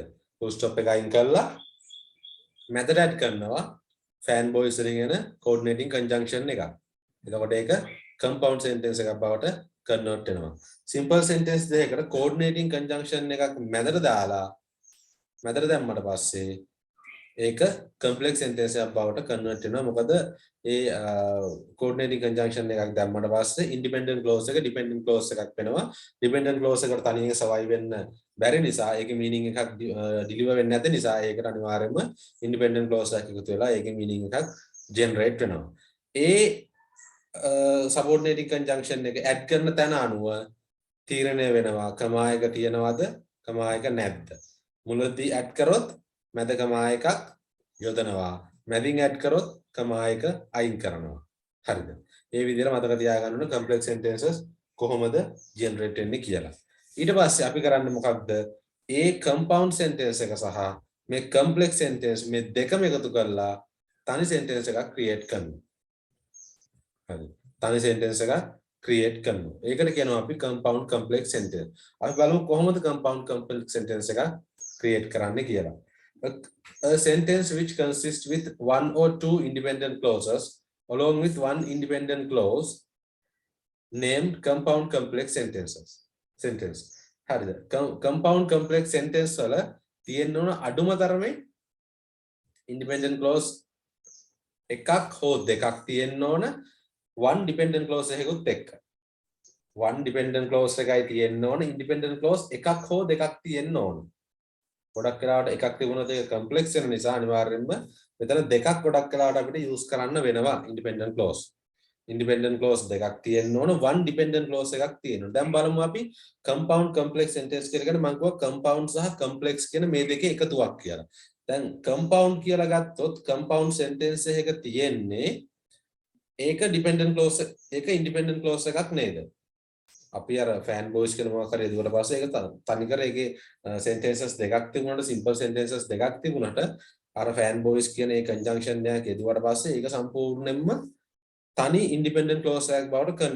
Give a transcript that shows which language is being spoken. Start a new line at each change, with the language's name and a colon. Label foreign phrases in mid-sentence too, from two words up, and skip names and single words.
English: full stop
Sinhala: එක අයින් කරලා
English: method add
Sinhala: කරනවා
English: fan boys
Sinhala: වලින් එන
English: coordinating conjunction
Sinhala: එකක්. එතකොට ඒක
English: compound sentence
Sinhala: එකක් බවට convert වෙනවා.
English: simple sentence
Sinhala: දෙකකට
English: coordinating conjunction
Sinhala: එකක් මැදට දාලා මැදට දැම්මට පස්සේ ඒක
English: complex sentence
Sinhala: එකක් බවට convert වෙනවා. මොකද ඒ
English: coordinating conjunction
Sinhala: එකක් දැම්මට පස්සේ
English: independent clause
Sinhala: එක
English: dependent clause
Sinhala: එකක් වෙනවා.
English: dependent clause
Sinhala: එකට තනියෙන් survive වෙන්න බැරි නිසා ඒකේ meaning එකක් deliver වෙන්නේ නැති නිසා ඒකට අනිවාර්යයෙන්ම
English: independent clause
Sinhala: එකක් එකතු වෙලා ඒකේ meaning එකක් generate වෙනවා. ඒ
English: subordinating conjunction
Sinhala: එක add කරන තැන අනුව තීරණය වෙනවා comma එක තියනවද comma එක නැද්ද. මුලදී add කරොත් මැද comma එකක් යොදනවා. මැදින් add කරොත් comma එක අයින් කරනවා. හරිද? මේ විදිහට මතක තියාගන්න ඕන
English: complex sentences
Sinhala: කොහොමද generate වෙන්නේ කියලා. ඊට පස්සේ අපි කරන්නේ මොකක්ද? ඒ
English: compound sentence
Sinhala: එක සහ මේ
English: complex sentence
Sinhala: මේ දෙකම එකතු කරලා තනි sentence එකක් create කරනවා. හරි. තනි sentence එකක් create කරනවා. ඒකට කියනවා අපි
English: compound complex sentence.
Sinhala: අපි බලමු කොහොමද
English: compound complex sentence
Sinhala: එකක් create කරන්නේ කියලා.
English: A sentence which consists with one or two independent clauses along with one independent clause named compound complex sentences.
Sinhala: Sentence. හරිද?
English: compound complex sentence
Sinhala: වල තියෙන්න ඕන අඩුම තරමේ
English: independent clause
Sinhala: එකක් හෝ දෙකක් තියෙන්න ඕන
English: one dependent clause
Sinhala: එකකුත් එක්ක.
English: one dependent clause
Sinhala: එකයි තියෙන්න ඕන,
English: independent clause
Sinhala: එකක් හෝ දෙකක් තියෙන්න ඕන. ගොඩක් වෙලාවට එකක් තිබුණොත් ඒක complex වෙන නිසා අනිවාර්යෙන්ම මෙතන දෙකක් ගොඩක් වෙලාවට අපිට use කරන්න වෙනවා
English: independent clause. independent clause
Sinhala: දෙකක් තියෙන්න ඕන,
English: one dependent clause
Sinhala: එකක් තියෙනවා. දැන් බලමු අපි
English: compound complex sentence
Sinhala: කියලා කියන්නේ මම කිව්වා compound සහ complex කියන මේ දෙකේ එකතුවක් කියලා. දැන් compound කියලා ගත්තොත්
English: compound sentence
Sinhala: එක තියෙන්නේ ඒක
English: dependent clause
Sinhala: ඒක
English: independent clause
Sinhala: එකක් නේද? අපි අර
English: fan boys
Sinhala: කියන මොකක් හරි දුවට පස්සේ ඒක තනිකර ඒකේ sentences දෙකක් තිබුණාට
English: simple sentences
Sinhala: දෙකක් තිබුණාට අර
English: fan boys
Sinhala: කියන ඒ conjunction එකක් යදුවට පස්සේ ඒක සම්පූර්ණයෙන්ම තනි
English: independent clause
Sinhala: එකක් බවට කරනවා.